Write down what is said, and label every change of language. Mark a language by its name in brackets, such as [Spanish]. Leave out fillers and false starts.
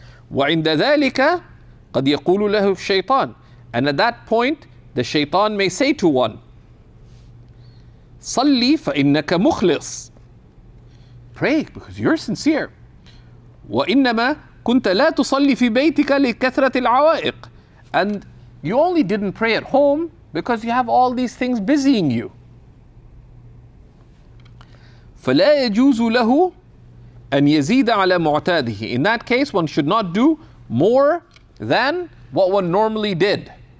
[Arabic] وعند ذلك قد يقول له الشيطان, [English] and at that point the shaitan may say to one, [Arabic] صلي فإنك مخلص, [English] pray because you're sincere. [Arabic] وإنما كنت لا تصلي في بيتك لكثرة العوائق, [English] and you only didn't pray at home because you have all these things busying you. [Arabic] فلا يجوز له أن يزيد على معتاده. [English] In that case, one should not do more than what one normally did.